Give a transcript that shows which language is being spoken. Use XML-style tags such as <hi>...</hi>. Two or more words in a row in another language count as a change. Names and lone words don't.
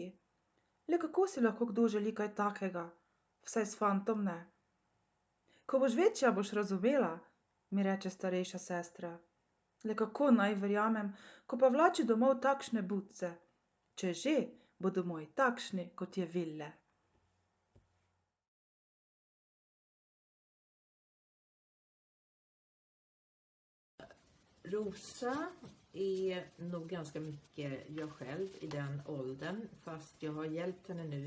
<sl>Le kako si lahko kdo želi kaj takega? Vsaj s fantom ne. Ko boš večja, boš razumela, mi reče starejša sestra. Le kako naj verjamem, ko pa vlači domov takšne butce? Če že, bodo moji takšni, kot je Ville.</sl> <sv>Rosa är nog ganska mycket jag själv i den åldern, fast jag har hjälpt henne nu</sv>